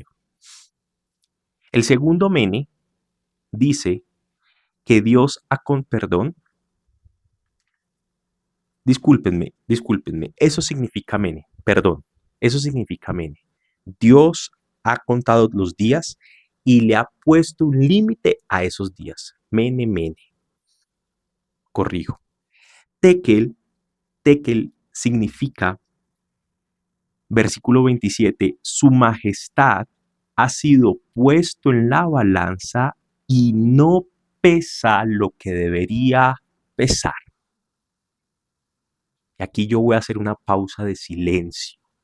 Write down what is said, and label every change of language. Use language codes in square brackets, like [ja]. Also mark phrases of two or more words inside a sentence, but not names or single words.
[es] El segundo Mene dice que Dios discúlpenme, eso significa Mene, perdón, eso significa Mene. Dios ha contado los días y le ha puesto un límite a esos días. Mene, Mene. Corrijo. Tekel significa, versículo 27, su majestad ha sido puesto en la balanza y no pesa lo que debería pesar. Y aquí yo voy a hacer una pausa de silencio.